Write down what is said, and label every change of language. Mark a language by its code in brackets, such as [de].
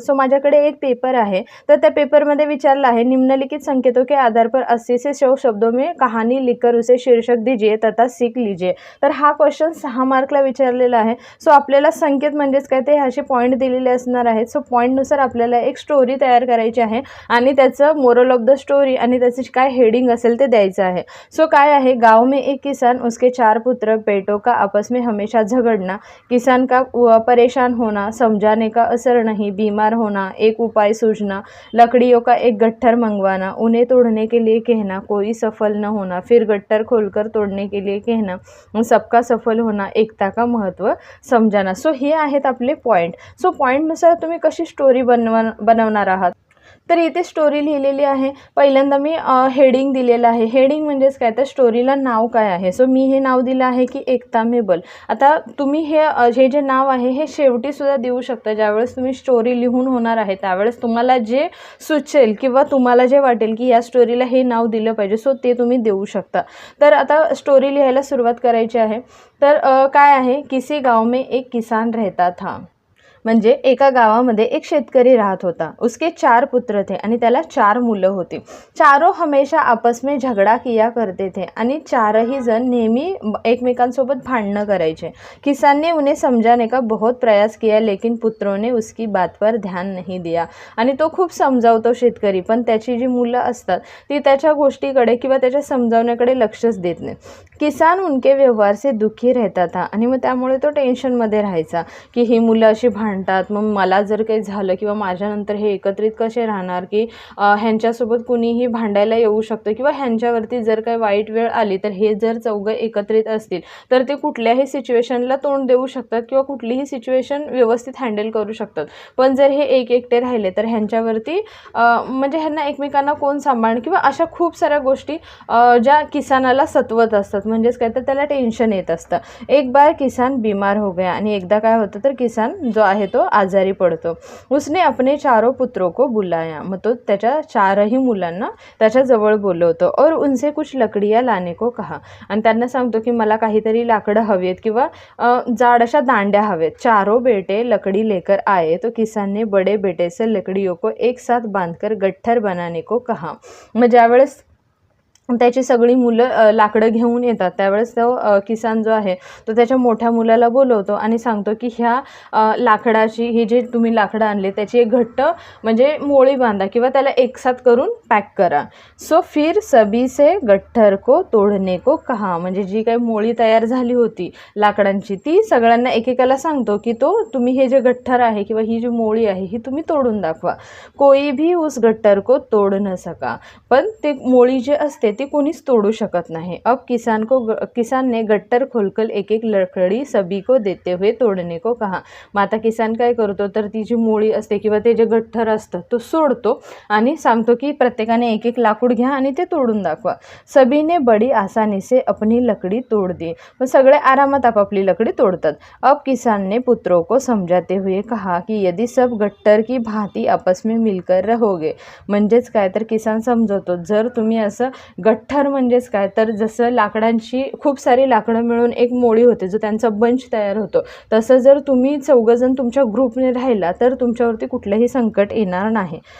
[mr] So माझ्याकडे एक paper आहे, तर त्या पेपरमध्ये विचारलं आहे [hi] निम्नलिखित संकेतों के आधार पर 80 से 100 शब्दों में कहानी लिखकर उसे शीर्षक दीजिए तथा सीख लीजिए। [mr] तर हा क्वेश्चन 6 मार्कला विचारलेला आहे। सो आपल्याला संकेत म्हणजेच काय ते असे पॉईंट दिलेले असणार आहेत। सो पॉईंटनुसार आपल्याला एक स्टोरी तयार करायची आहे आणि त्याचं मोरल ऑफ द स्टोरी आणि त्याचे काय हेडिंग असेल ते द्यायचं आहे। सो काय आहे, [hi] गाँव में एक किसान, उसके 4 पुत्र, पेटों का आपस में हमेशा झगड़ना, किसान का परेशान होना, समझाने का असर नहीं, बीमार होना, एक उपाय सूझना, लकड़ियों का एक गट्ठर मंगवाना, उन्हें तोड़ने के लिए कहना, कोई सफल न होना, फिर गट्ठर खोलकर तोड़ने के लिए कहना, सबका सफल होना, एकता का महत्व समजाना। [mr] सो हे आहेत आपले पॉईंट। सो पॉईंटनुसार तुम्ही कशी स्टोरी बनवणार आहात तर इथे स्टोरी लिहिलेली आहे। पहिल्यांदा मी हेडिंग दिलेलं आहे। हेडिंग म्हणजेच काय तर स्टोरीला नाव काय आहे। सो मी हे नाव दिलं आहे की एकता में बल। आता तुम्ही हे जे नाव आहे हे शेवटी सुद्धा देऊ शकता। ज्यावेळेस तुम्ही स्टोरी लिहून होणार आहे त्यावेळेस तुम्हाला जे सुचेल किंवा तुम्हाला जे वाटेल की या स्टोरीला हे नाव दिलं पाहिजे सो ते तुम्ही देऊ शकता। तर आता स्टोरी लिहायला सुरुवात करायची आहे। तर काय आहे, [hi] किसी गाँव में एक किसान रहता था। [mr] म्हणजे एका गावामध्ये एक शेतकरी राहत होता। [hi] उसके 4 पुत्र थे [mr] आणि त्याला 4 मुलं होती। [hi] चारों हमेशा आपस में झगड़ा किया करते थे [mr] आणि चारही जण नेहमी एकमेकांसोबत भांडणं करायचे। [hi] किसान ने उन्हें समझाने का बहुत प्रयास किया लेकिन पुत्रों ने उसकी बात पर ध्यान नहीं दिया। [mr] आणि तो खूप समजावतो शेतकरी, पण त्याची जी मुलं असतात ती त्याच्या गोष्टीकडे किंवा त्याच्या समजावण्याकडे लक्षच देत नाही। [hi] किसान उनके व्यवहार से दुखी रहता था [mr] आणि मग त्यामुळे तो टेन्शनमध्ये राहायचा की ही मुलं अशी भांडतात, मग मला जर काही झालं किंवा माझ्यानंतर हे एकत्रित कसे राहणार की ह्यांच्यासोबत कुणीही भांडायला येऊ शकतं किंवा ह्यांच्यावरती जर काही वाईट वेळ आली तर हे जर चौघं एकत्रित असतील तर ते कुठल्याही सिच्युएशनला तोंड देऊ शकतात किंवा कुठलीही सिच्युएशन व्यवस्थित हँडल करू शकतात। पण जर हे एकटे राहिले तर ह्यांच्यावरती म्हणजे ह्यांना एकमेकांना कोण सांभाळणार किंवा अशा खूप साऱ्या गोष्टी ज्या किसानाला सतवत असतात, म्हणजेच काय तर त्याला टेन्शन येत असतं। [hi] एक बार किसान बीमार हो गया [mr] आणि एकदा काय होतं तर किसान जो आहे तो आजारी पडतो। [hi] उसने अपने चारों पुत्रों को बुलाया, [mr] मग तो त्याच्या 4ही मुलांना त्याच्या जवळ बोलवतो [hi] और उनसे कुछ लकड़ियाँ लाने को कहा [mr] आणि त्यांना सांगतो की मला काहीतरी लाकडं हवीत किंवा जाड अशा दांड्या हवेत। [hi] चारों बेटे लकड़ी लेकर आए तो किसान ने बड़े बेटे से लकड़ियों को एक साथ बांधकर गट्ठर बनाने को कहा। [mr] मग ज्यावेळेस त्याची सगळी मुलं लाकडं घेऊन येतात त्यावेळेस तो किसान जो आहे तो त्याच्या मोठ्या मुलाला बोलवतो आणि सांगतो की ह्या लाकडाची ही जे तुम्ही लाकडं आणले त्याची एक घट्ट म्हणजे मोळी बांधा किंवा त्याला एकसाथ करून पॅक करा। [hi] सो फिर सभी से गट्ठर को तोड़ने को कहा, [mr] म्हणजे जी काही मोळी तयार झाली होती लाकडांची ती सगळ्यांना एकेकाला सांगतो की तुम्ही हे जे गट्ठर आहे किंवा ही जी मोळी आहे ही तुम्ही तोडून दाखवा। [hi] कोई भी उस गट्ठर को तोड़ न सका, [mr] पण ते मोळी जे असते ती कोणीच तोडू शकत नाही। [hi] अब किसान ने गट्टर खोलकर एक एक लकड़ी सभी को देते हुए तोड़ने को कहा। [mr] मग आता किसान काय करतो तर ती जी मोळी असते किंवा ते जे गट्ठर असतं तो सोडतो आणि सांगतो की प्रत्येकाने एक एक लाकूड घ्या आणि ते तोडून दाखवा। [hi] सभी ने बड़ी आसानी से अपनी लकड़ी तोड़ दी, [mr] मग सगळे आरामात आपापली लकड़ी तोड़तात। [hi] अब किसान ने पुत्रों को समझाते हुए कहा कि यदि सब गट्टर की भांति आपस में मिलकर रहोगे, [mr] म्हणजेच काय तर किसान समजवतो जर तुम्ही असं गट्ठर म्हणजेच काय तर जसं लाकडांची खूप सारी लाकडं मिळून एक मोळी होते जो त्यांचा बंच तयार होतो, तसं जर तुम्ही चौघजण तुमच्या ग्रुपने राहिला तर तुमच्यावरती कुठलंही संकट येणार नाही।